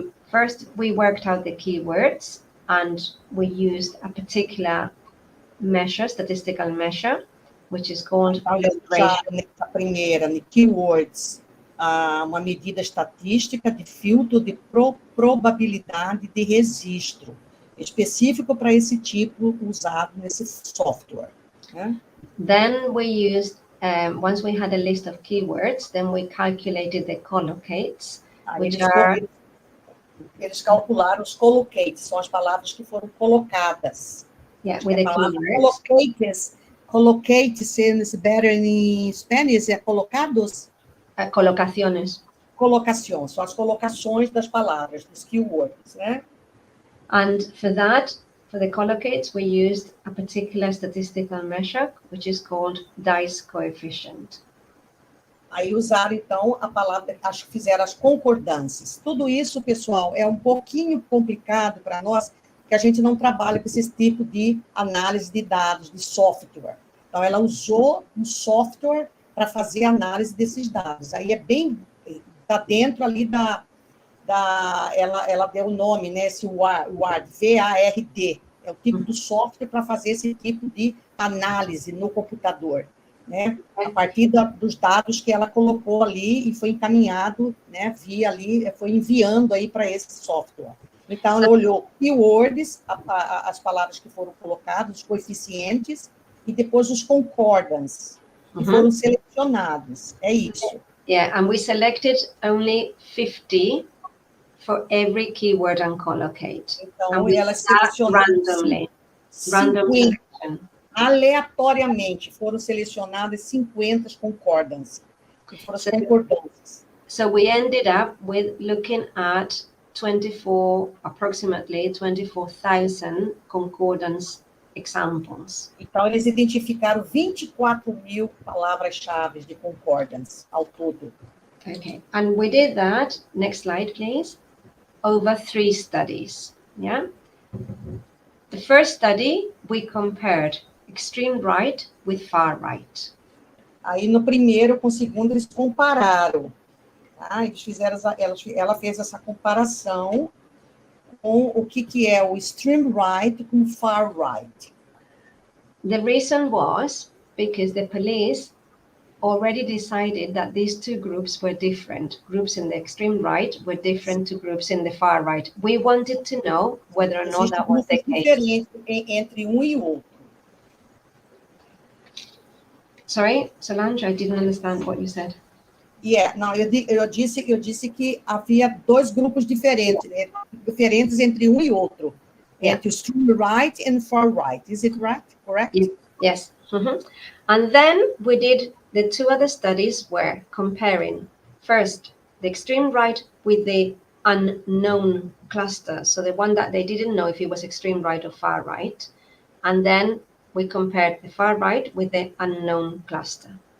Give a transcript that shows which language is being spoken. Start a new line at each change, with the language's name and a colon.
English: First, we worked out the keywords, and we used a particular measure, statistical measure, which is called.
Portuguese: Nessa primeira, keywords, uma medida estatística de filtro de probabilidade de registro, específico para esse tipo usado nesse software. Né?
English: Then we used, once we had a list of keywords, then we calculated the collocates, which are.
Portuguese: Eles calcularam os collocates, são as palavras que foram colocadas.
English: Yeah, with the keywords. Collocates is better in Spanish,
Portuguese: é colocados? Colocações. Colocações, são as colocações das palavras, dos keywords, né?
English: And for For the collocates, we used a particular statistical measure, which is called dice coefficient.
Portuguese: Aí usaram, então, a palavra, acho que fizeram as concordâncias. Tudo isso, pessoal, é um pouquinho complicado para nós, que a gente não trabalha com esse tipo de análise de dados, de software. Então, ela usou um software para fazer análise desses dados. Aí é bem, está dentro ali ela deu o nome, né, esse WARD, V-A-R-D, é o tipo do software para fazer esse tipo de análise no computador, né, a partir dos dados que ela colocou ali e foi encaminhado, né, via ali, foi enviando aí para esse software. Então, ela olhou keywords, as palavras que foram colocadas, os coeficientes, e depois os concordance, que foram selecionados. É isso.
English: Yeah, and we selected only 50 for every keyword and collocate.
Portuguese: Então, ela selecionou
English: randomly. Random selection.
Portuguese: Aleatoriamente, foram selecionadas 50 concordance, que foram as concordâncias.
English: So we ended up with looking at approximately 24,000 concordance examples.
Portuguese: Então, eles identificaram 24.000 palavras-chave de concordance ao todo.
English: Okay, and we did that, next slide please, over 3 studies, yeah? The first study, we compared extreme right with far right.
Portuguese: Aí, no primeiro com o segundo, eles compararam. Tá? Eles fizeram, ela fez essa comparação com o que é o extreme right com o far right.
English: The reason was because the police already decided that these two groups were different. Groups in the extreme right were different to groups in the far right. We wanted to know whether or not that was the case.
Portuguese: Diferente entre um e outro.
English: Sorry, Solange, I didn't understand what you said.
Portuguese: Yeah, não, eu disse que havia 2 grupos diferentes, né? Diferentes entre um e outro.
English: Yeah.
Portuguese: Entre o
English: extreme right and far right. Is it right? Correct? Yes. And then we did the 2 other studies were comparing first the extreme right with the unknown cluster, so the one that they didn't know if it was extreme right or far right, and then we compared the far right with the unknown cluster.